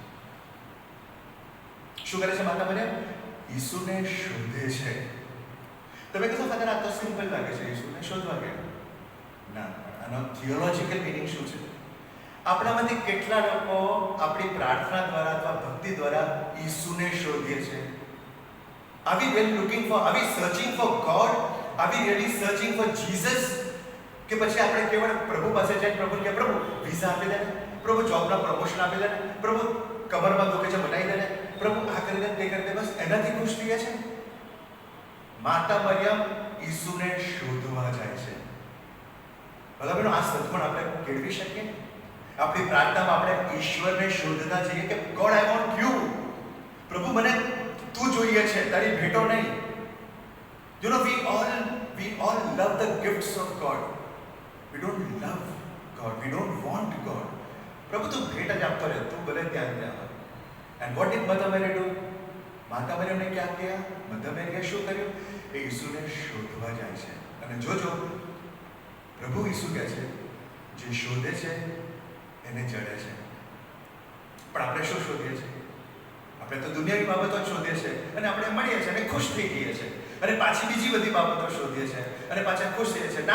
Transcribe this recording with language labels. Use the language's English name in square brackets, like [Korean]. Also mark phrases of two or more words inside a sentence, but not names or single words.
[Gujarati] શું કરે છે માતા મરિયમ? ઈસુને શોધે છે. તમે કહેશો ફાધર આ તો સિમ્પલ લાગે છે, ઈસુને શોધવા ગયા. ના, આનો [English] theological meaning [Gujarati] શું છે? આપણામાંથી કેટલા લોકો આપણી પ્રાર્થના દ્વારા અથવા ભક્તિ દ્વારા ઈસુને શોધીએ છીએ? [English] Are we really looking for, are we searching for God? Are we really searching for Jesus? [Gujarati] કે પછી આપણે કેવળ પ્રભુ પાસે જઈને પ્રભુને કે પ્રભુ વિઝા આપી દે, પ્રભુ જોબના પ્રમોશન આપી દે, પ્રભુ કમરમાં દુખે છે બનાવી દે, પ્રભુ આ કરી દે તે કરી દે, બસ એનાથી ખુશ થઈએ છે? માતા મરિયમ ઈસુને શોધવા જાય છે. બરાબર, આ સદગુણ આપણે કેળવી શકીએ. આપણી પ્રાર્થનામાં આપણે ઈશ્વરને શોધતા જઈએ કે [English] God I want you. [Gujarati] પ્રભુ મને તું જોઈએ છે, તારી ભેટો નહીં. [English] You know, we all love the gifts of God. We don't love God. We don't want God. [Gujarati] પ્રભુ તું ભેટ જ આપતો રહે, તું ભલે ત્યાં. [English] And what did Mother Mary do? [Gujarati] માતા મરિયમને ક્યાં ગયા? મધર મેરીએ શું કર્યું? એ ઈસુને શોધવા જાય છે. અને જોજો પ્રભુ ઈસુ કહે છે જે શોધે છે એને જડે છે. પણ આપણે શું શોધીએ છીએ? આપણે તો દુનિયાની બાબતો જ શોધીએ છીએ અને આપણે મળીએ છીએ અને ખુશ થઈ જઈએ છીએ અને પાછી બીજી બધી બાબતો શોધીએ છીએ અને પાછા ખુશ થઈએ છીએ.